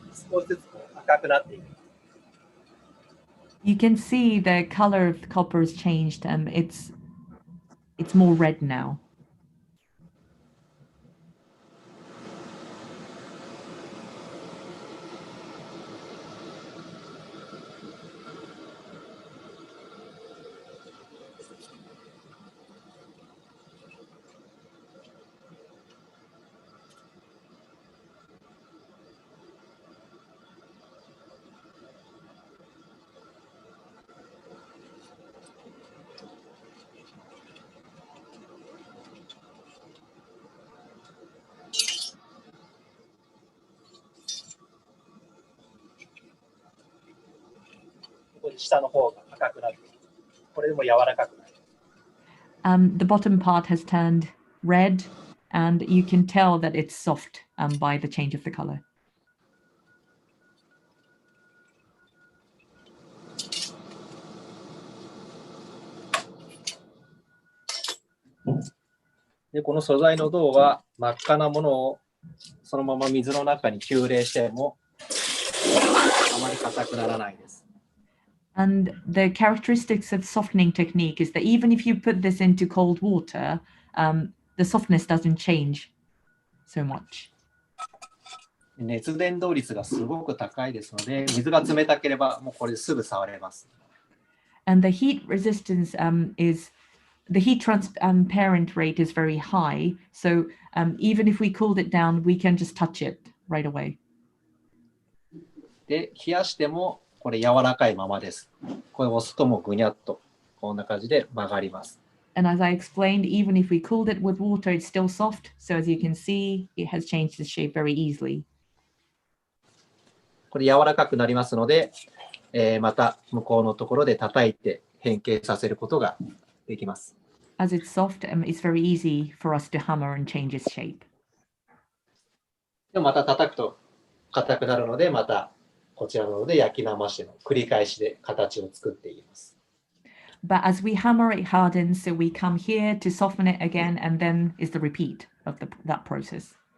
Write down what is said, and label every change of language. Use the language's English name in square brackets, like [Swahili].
[Japanese] 少しずつ赤くなっていく。 [English] You can see the color of the copper has changed. It's more red now. で [Japanese] 下の方が赤くなる。これでも柔らかくなる。 [English] The bottom part has turned red, and you can tell that it's soft by the change of the color. [Japanese] で、この素材の銅は真っ赤なものをそのまま水の中に急冷してもあまり硬くならないです。 [English] And the characteristics of softening technique is that even if you put this into cold water, the softness doesn't change so much. [Japanese] 熱伝導率がすごく高いですので、水が冷たければもうこれですぐ触れます。 [English] And the heat resistance the heat transparent rate is very high. So even if we cooled it down, we can just touch it right away. [Japanese] で、冷やしてもこれ柔らかいままです。これを押すともうぐにゃっとこんな感じで曲がります。 [English] And as I explained, even if we cooled it with water, it's still soft. So as you can see, it has changed its shape very easily. [Japanese] これ柔らかくなりますので、また向こうのところで叩いて変形させることができます。 [English] As it's soft, it's very easy for us to hammer and change its shape. [Japanese] でまた叩くと硬くなるので、またこちらの方で焼き直しての繰り返しで形を作っていきます。 [English] But as we hammer, it hardens, so we come here to soften it again, and then is the repeat of that process.